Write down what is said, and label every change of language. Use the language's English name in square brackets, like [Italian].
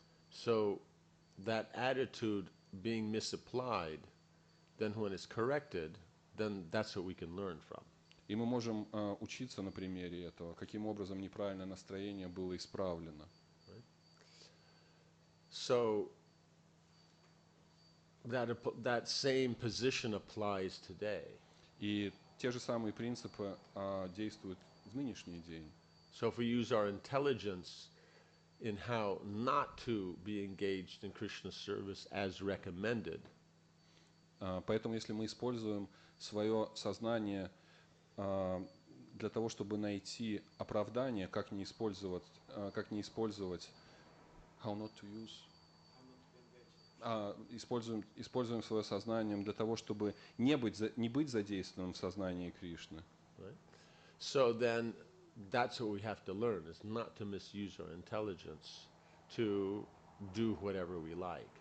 [English] So that attitude being misapplied, then when it's corrected, then that's what we can learn from. [Russian] И мы можем учиться на примере этого, каким образом неправильное настроение было исправлено. [English] So that same position applies today. [Russian] И те же самые принципы действуют в нынешний день. [English] So if we use our intelligence in how not to be engaged in Krishna's service as recommended. [Russian] Поэтому если мы используем свое сознание для того, чтобы найти оправдание, как не использовать [English] how not to use, [Russian] используем свое сознание для того, чтобы не быть задействованным в сознании Кришны. [English] Right? So then that's what we have to learn, is not to misuse our intelligence to do whatever we like.